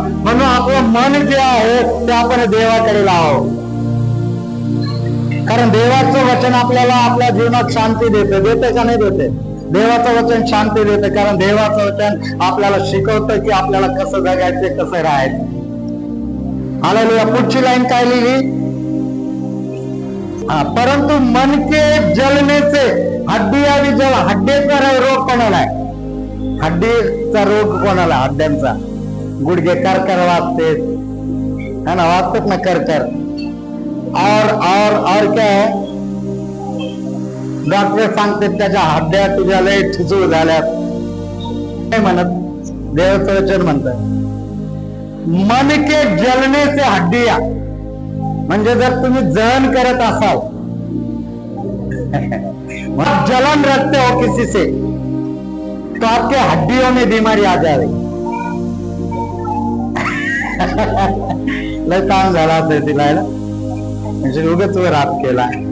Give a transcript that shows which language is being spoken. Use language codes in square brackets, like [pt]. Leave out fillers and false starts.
[mr] म्हणून आपलं मन जे आहे ते आपण देवाकडे लावावं, कारण देवाचं वचन आपल्याला आपल्या जीवनात शांती देते। देते का नाही देते? देवाचं वचन शांती देते, कारण देवाचं वचन आपल्याला शिकवतं की आपल्याला कसं जगायचं, कसं राहायचं, हालेलुया। पुढची लाईन काय लिहिली? [hi] परंतु मन के जलने से हड्डियां भी जल। [mr] हड्डीचा रोग कोणाला आहे? हड्डीचा रोग कोणाला? हड्ड्यांचा, गुडघे करकर वाजते, है ना, वाजतात ना करकर। [hi] और क्या है? [mr] डॉक्टर सांगते त्याच्या हड्ड्या तुझ्या लय ठिसूळ झाल्यात, नाही म्हणत, देवाचं वचन म्हणतं [hi] मन के जलने से हड्डियां। [mr] म्हणजे जर तुम्ही जळण करत असाल, [hi] जलन रखते हो किसी से, तो आपके हड्डियों में बीमारी आ जाएगी। [mr] लय ताण झाला असेल तिला, म्हणजे उगाच रात केला।